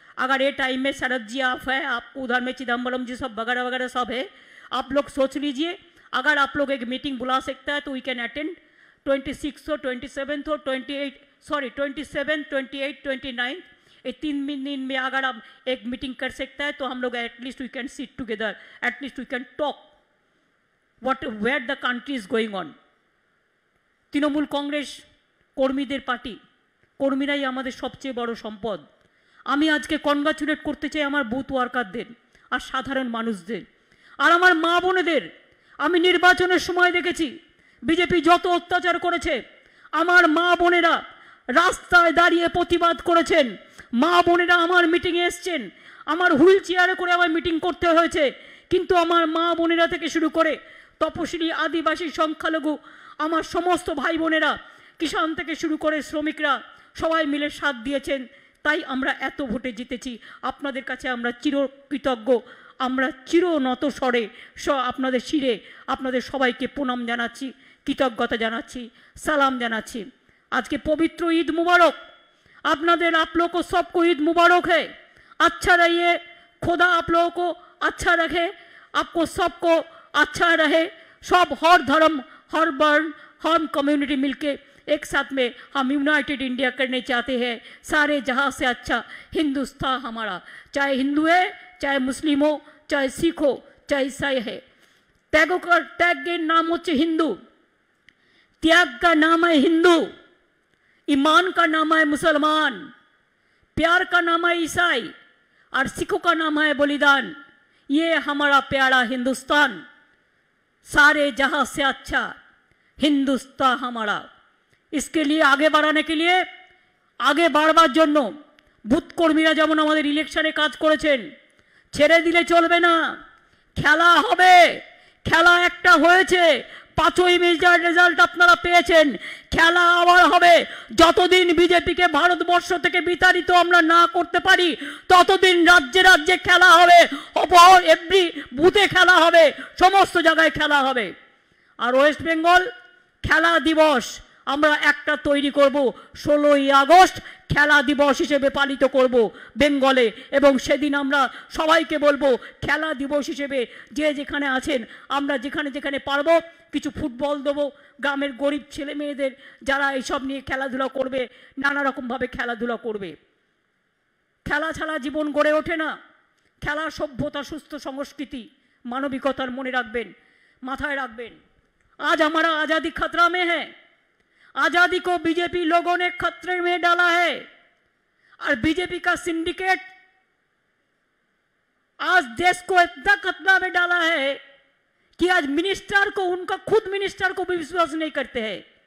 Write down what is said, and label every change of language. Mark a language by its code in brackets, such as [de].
[hi] अगर ये टाइम में शरद जी आप है, आपको उधर में चिदम्बरम जी सब वगैरह वगैरह सब है, आप लोग सोच लीजिए अगर आप लोग एक मीटिंग बुला सकता है तो [en] we can attend [hi] 26 और 27 और 27, 28, 29 ये 3 दिन में अगर आप एक मीटिंग कर सकता है तो हम लोग [en] At least we can sit together, at least we can talk what where the country is going on. [bn] Trinamool Congress কর্মীদের পার্টি, কর্মীরাই আমাদের সবচেয়ে বড় সম্পদ। আমি আজকে কনগ্রাচুলেট করতে চাই আমার বুথ ওয়ার্কারদের আর সাধারণ মানুষদের আর আমার মা বোনেদের। আমি নির্বাচনের সময় দেখেছি বিজেপি যত অত্যাচার করেছে, আমার মা বোনেরা রাস্তায় দাঁড়িয়ে প্রতিবাদ করেছেন। মা বোনেরা আমার মিটিংয়ে এসছেন, আমার হুইল চেয়ারে করে আমার মিটিং করতে হয়েছে, কিন্তু আমার মা বোনেরা থেকে শুরু করে তপশিলি আদিবাসী সংখ্যালঘু আমার সমস্ত ভাই বোনেরা, কিষাণ থেকে শুরু করে শ্রমিকরা সবাই মিলে সাথ দিয়েছেন। তাই আমরা এত ভোটে জিতেছি। আপনাদের কাছে আমরা চিরকৃতজ্ঞ, আমরা চিরনত স্বরে আপনাদের শিরে আপনাদের সবাইকে প্রণাম জানাচ্ছি, কৃতজ্ঞতা জানাচ্ছি, সালাম জানাচ্ছি। [hi] आज के पवित्र ईद मुबारक [bn] आपनादेर, [hi] आप लोगों को सबको ईद मुबारक है। अच्छा रहिए, खुदा आप लोगों को अच्छा रखे, आपको सबको अच्छा रहे। सब हर धर्म, हर वर्ण, हर कम्युनिटी मिलके एक साथ में हम यूनाइटेड इंडिया करने चाहते हैं। सारे जहां से अच्छा हिंदुस्तान हमारा, चाहे हिंदू है, चाहे मुस्लिम हो, चाहे सिख हो, चाहे ईसाई है। त्याग के नाम [bn] होच्छे [hi] हिंदू, त्याग का नाम है हिंदू, ईमान का नाम है मुसलमान, प्यार का नाम है ईसाई और सिखों का नाम है बलिदान। ये हमारा प्यारा हिंदुस्तान, सारे जहां से अच्छा हिंदुस्तान हमारा। इसके लिए आगे बढ़ाने के लिए, [bn] आगे बाढ़বার জন্য বুথ কর্মীরা যেমন আমাদের ইলেকশনে কাজ করেছেন, ছেড়ে দিলে চলবে না। খেলা হবে, খেলা একটা হয়েছে, 5ই মের রেজাল্ট আপনারা পেয়েছেন, খেলা আবার হবে। যতদিন বিজেপিকে ভারতবর্ষ থেকে বিতাড়িত আমরা না করতে পারি ততদিন রাজ্যে রাজ্যে খেলা হবে, এভরি বুথে খেলা হবে, সমস্ত জায়গায় খেলা হবে। আর ওয়েস্ট বেঙ্গল খেলা দিবস আমরা একটা তৈরি করব, 16ই আগস্ট খেলা দিবস হিসেবে পালিত করব বেঙ্গলে। এবং সেদিন আমরা সবাইকে বলবো খেলা দিবস হিসেবে যে যেখানে আছেন আমরা যেখানে যেখানে পারবো কিছু ফুটবল দেবো, গ্রামের গরিব ছেলে মেয়েদের যারা এইসব নিয়ে খেলাধুলা করবে, নানা রকমভাবে খেলাধুলা করবে। খেলা ছাড়া জীবন গড়ে ওঠে না। খেলা সভ্যতা, সুস্থ সংস্কৃতি, মানবিকতার মনে রাখবেন, মাথায় রাখবেন। [hi] आज हमारा आज़ादी खतरा में है। आज़ादी को बीजेपी लोगों ने खतरे में डाला है और बीजेपी का सिंडिकेट आज देश को इतना खतरा में डाला है कि आज मिनिस्टर को, उनका खुद मिनिस्टर को भी विश्वास नहीं करते हैं।